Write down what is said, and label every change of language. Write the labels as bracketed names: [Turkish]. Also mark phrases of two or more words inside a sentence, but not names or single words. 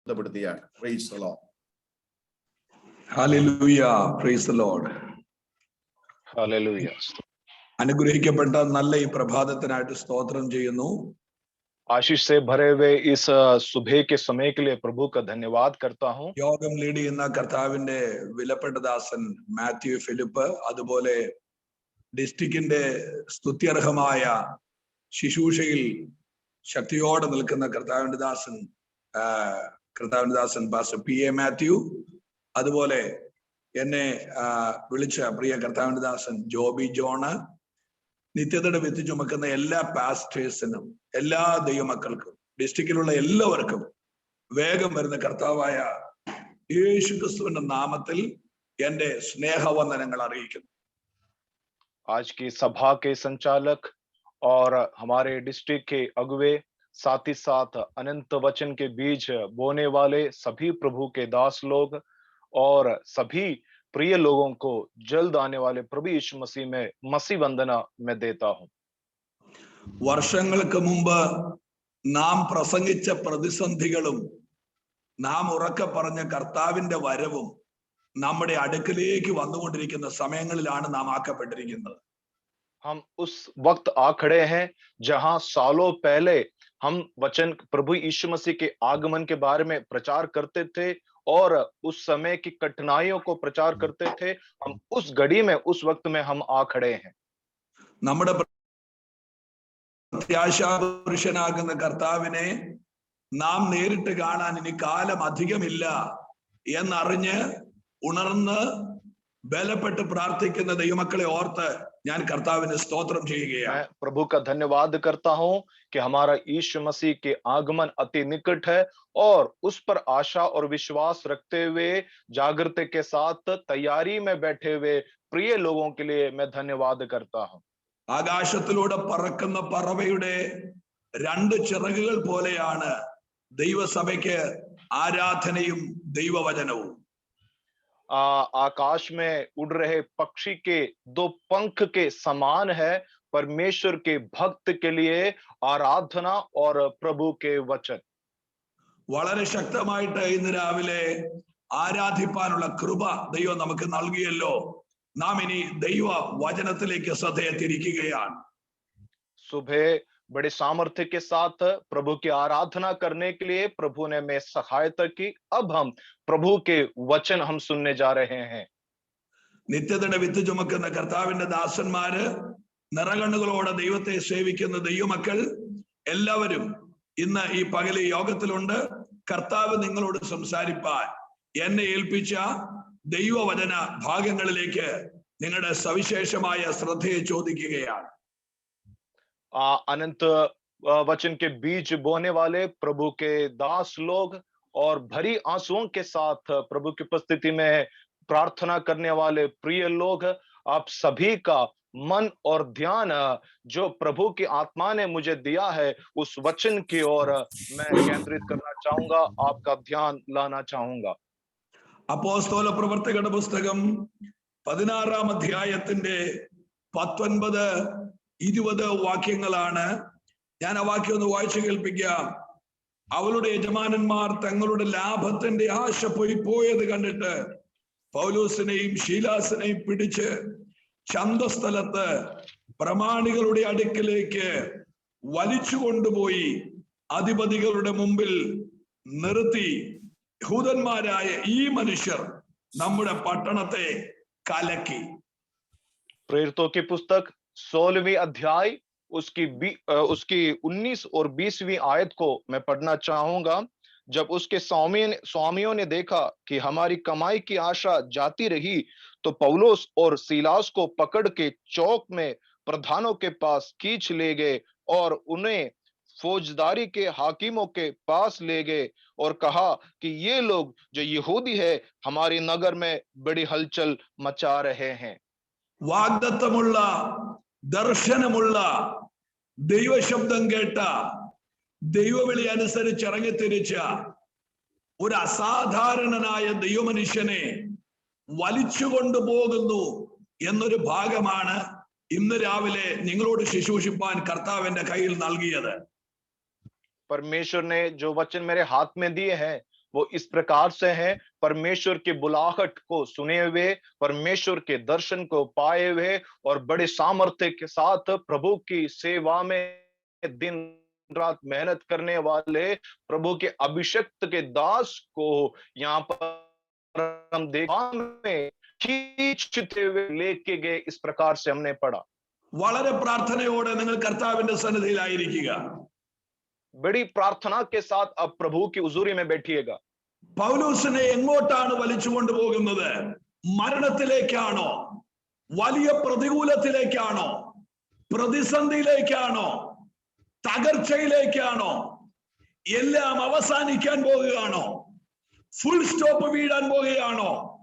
[English] Praise the Lord. Hallelujah. Praise the Lord. Hallelujah. [Malayalam] അനുഗ്രഹിക്കപ്പെട്ട നല്ല ഈ പ്രഭാതത്തിനായിട്ട് സ്തോത്രം ചെയ്യുന്നു. [Hindi] आशीष से भरे हुए इस सुबह के समय के लिए प्रभु का धन्यवाद करता हूँ. [Malayalam] യോഗം ലീഡ് ചെയ്യുന്ന കർത്താവിന്റെ വിലപ്പെട്ട ദാസൻ മാത്യു ഫിലിപ്പ്, അതുപോലെ ഡിസ്ട്രിക്റ്റിന്റെ സ്തുത്യർഹമായ ശുശ്രൂഷയിൽ ശക്തിയോടെ നിൽക്കുന്ന കർത്താവിന്റെ ദാസൻ പാസ്റ്റർ PA മാത്യു, അതുപോലെ എന്നെ വിളിച്ച പ്രിയ കർത്താവിന്റെ ദാസൻ ജോബി ജോണ്, നിത്യതയുടെ വിത്ത് ചുമക്കുന്ന എല്ലാ പാസ്റ്റേഴ്സിനും എല്ലാ ദൈവമക്കൾക്കും ഡിസ്ട്രിക്റ്റിലുള്ള എല്ലാവർക്കും വേഗം വരുന്ന കർത്താവായ യേശു ക്രിസ്തുവിന്റെ നാമത്തിൽ എന്റെ സ്നേഹവന്ദനങ്ങൾ അറിയിക്കുന്നു. [Hindi] आज की सभा के संचालक और हमारे डिस्ट्रिक्ट के अगुवे, साथ ही साथ अनंत वचन के बीज बोने वाले सभी प्रभु के दास लोग और सभी प्रिय लोगों को जल्द आने वाले प्रभु यीशु मसीह में मसीह वंदना मैं देता हूं. [Malayalam] വർഷങ്ങൾക്ക് മുമ്പ് നാം പ്രസംഗിച്ച പ്രതിസന്ധികളും നാം ഉറക്കെ പറഞ്ഞ കർത്താവിന്റെ വരവും നമ്മുടെ അടുക്കലേക്ക് വന്നുകൊണ്ടിരിക്കുന്ന സമയങ്ങളിലാണ് നാം ആക്കപ്പെട്ടിരിക്കുന്നത്. [Hindi] हम उस वक्त आ खड़े हैं जहां सालों पहले हम वचन प्रभु यीशु मसीह के आगमन के बारे में प्रचार करते थे और उस समय की कठिनाइयों को प्रचार करते थे. हम उस घड़ी में, उस वक्त में हम आ खड़े हैं. [Malayalam] നമ്മുടെ പ്രത്യാശാപുരുഷനാകുന്ന കർത്താവിനെ നാം നേരിട്ട് കാണാൻ ഇനി കാലം അധികമില്ല എന്നറിഞ്ഞ് ഉണർന്ന് ബലപ്പെട്ട് പ്രാർത്ഥിക്കുന്ന ദൈവമക്കളെ ഓർത്ത് ഞാൻ കർത്താവിനെ സ്തോത്രം ചെയ്യുകയാണ്. [Hindi] प्रभु का धन्यवाद करता हूं कि हमारा यीशु मसीह के आगमन अति निकट है और उस पर आशा और विश्वास रखते हुए जागृति के साथ तैयारी में बैठे हुए प्रिय लोगों के लिए मैं धन्यवाद करता हूं. [Malayalam] ആകാശത്തിലൂടെ പറക്കുന്ന പറവയുടെ രണ്ട് ചിറകുകൾ പോലെയാണ് ദൈവസഭയ്ക്ക് ആരാധനയും ദൈവവചനവും. [Hindi] आकाश में उड़ रहे पक्षी के दो पंख के समान है परमेश्वर के भक्त के लिए आराधना और प्रभु के वचन. [Malayalam] വളരെ ശക്തമായിട്ട് ഇന്ന് രാവിലെ ആരാധിപ്പാനുള്ള കൃപ ദൈവം നമുക്ക് നൽകിയല്ലോ. നാം ഇനി ദൈവ വചനത്തിലേക്ക് ശ്രദ്ധയെ തിരിക്കുകയാണ്. [Hindi] सुबह बड़े सामर्थ्य के साथ प्रभु की आराधना करने के लिए प्रभु ने हमें सहायता की. अब हम प्रभु के वचन हम सुनने जा रहे हैं. [Malayalam] നിത്യതയുടെ വിത്ത് ചുമക്കുന്ന കർത്താവിന്റെ ദാസന്മാര്, നിറകണ്ണുകളോടെ ദൈവത്തെ സേവിക്കുന്ന ദൈവമക്കൾ എല്ലാവരും ഇന്ന് ഈ പകല് യോഗത്തിലുണ്ട്. കർത്താവ് നിങ്ങളോട് സംസാരിപ്പാൻ എന്നെ ഏൽപ്പിച്ച ദൈവവചന ഭാഗങ്ങളിലേക്ക് നിങ്ങളുടെ സവിശേഷമായ ശ്രദ്ധയെ ചോദിക്കുകയാണ്. [Hindi] अनंत वचन के बीज बोने वाले प्रभु के दास लोग और भरी आंसुओं के साथ प्रभु की उपस्थिति में प्रार्थना करने वाले प्रिय लोग, आप सभी का मन और ध्यान जो प्रभु की आत्मा ने मुझे दिया है उस वचन की ओर मैं केंद्रित करना चाहूंगा, आपका ध्यान लाना चाहूंगा. [Malayalam] അപ്പോസ്തല പ്രവർത്തകരുടെ പുസ്തകം 16-ാം അധ്യായത്തിന്റെ 19-20 വാക്യങ്ങളാണ്. ഞാൻ ആ വാക്യം ഒന്ന് വായിച്ചു കേൾപ്പിക്കാം. അവളുടെ യജമാനന്മാർ തങ്ങളുടെ ലാഭത്തിന്റെ ആശ പോയത് കണ്ടിട്ട് പൗലോസിനെയും ശീലാസിനെയും പിടിച്ച് ചന്തസ്ഥലത്ത് പ്രമാണികളുടെ അടുക്കലേക്ക് വലിച്ചു കൊണ്ടുപോയി അധിപതികളുടെ മുമ്പിൽ നിർത്തി, യഹൂദന്മാരായ ഈ മനുഷ്യർ നമ്മുടെ പട്ടണത്തെ കലക്കി. [Hindi] प्रेरितों की पुस्तक 16वीं अध्याय उसकी 19 और 20वीं आयत को मैं पढ़ना चाहूंगा. जब उसके स्वामियों ने देखा कि हमारी कमाई की आशा जाती रही तो पौलुस और सीलास को पकड़ के चौक में प्रधानों के पास खींच ले गए और उन्हें फौजदारी के हाकिमों के पास ले गए और कहा कि ये लोग जो यहूदी है हमारे नगर में बड़ी हलचल मचा रहे हैं. [Malayalam] വാഗ്ദത്തമുള്ള ദർശനമുള്ള ദൈവശബ്ദം കേട്ട ദൈവവിളി അനുസരിച്ച് ഇറങ്ങിത്തിരിച്ച ഒരു അസാധാരണനായ ദൈവമനുഷ്യനെ വലിച്ചു കൊണ്ടുപോകുന്നു എന്നൊരു ഭാഗമാണ് ഇന്ന് രാവിലെ നിങ്ങളോട് ശുശ്രൂഷിപ്പാൻ കർത്താവിന്റെ കയ്യിൽ നൽകിയത്. [Hindi] परमेश्वर ने जो वचन मेरे हाथ में दिए हैं वो इस प्रकार से हैं, परमेश्वर की बुलाहट को सुने हुए, परमेश्वर के दर्शन को पाए हुए और बड़े सामर्थ्य के साथ प्रभु की सेवा में दिन रात मेहनत करने वाले प्रभु के अभिषिक्त के दास को यहाँ पर हम में खींचते हुए लेके गए। इस प्रकार से हमने पढ़ा। [Malayalam] വളരെ പ്രാർത്ഥനയോടെ നിങ്ങൾ കർത്താവിന്റെ സന്നിധിയിലായിരിക്കുക. [Hindi] बड़ी प्रार्थना के साथ अब प्रभु की हुजूरी में बैठिएगा। [Malayalam] പൗലോസിനെ എങ്ങോട്ടാണ് വലിച്ചുകൊണ്ട് പോകുന്നത്? മരണത്തിലേക്കാണോ? വലിയ പ്രതികൂലത്തിലേക്കാണോ? പ്രതിസന്ധിയിലേക്കാണോ? തകർച്ചയിലേക്കാണോ? എല്ലാം അവസാനിക്കാൻ പോകുകയാണോ? [English] full stop [Malayalam] വീഴാൻ പോകുകയാണോ?